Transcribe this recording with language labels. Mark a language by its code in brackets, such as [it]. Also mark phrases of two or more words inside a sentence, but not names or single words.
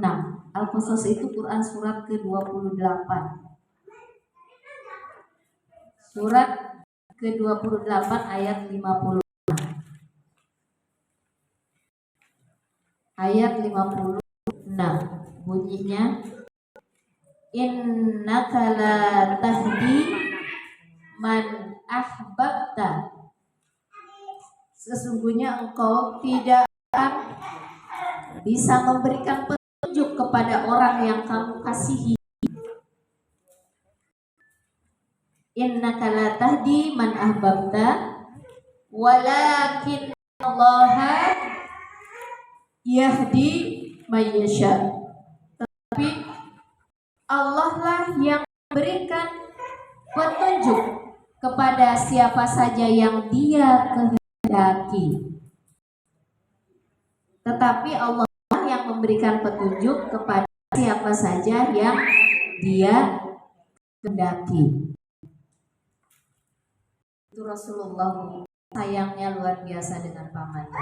[id] Al-Qasas itu Quran surat ke-28. Surat ke-28 ayat 56. Ayat 56 bunyinya, [ar] إنك لا تهدي من أحببت, [id] sesungguhnya engkau tidak akan bisa memberikan petunjuk kepada orang yang kamu kasihi. [ar] إنك لا تهدي من أحببت ولكن الله يهدي من يشاء. [id] Tapi Allah lah yang memberikan petunjuk kepada siapa saja yang Dia kehendaki. Tetapi Allah yang memberikan petunjuk kepada siapa saja yang Dia Kendati itu Rasulullah sayangnya luar biasa dengan pamannya.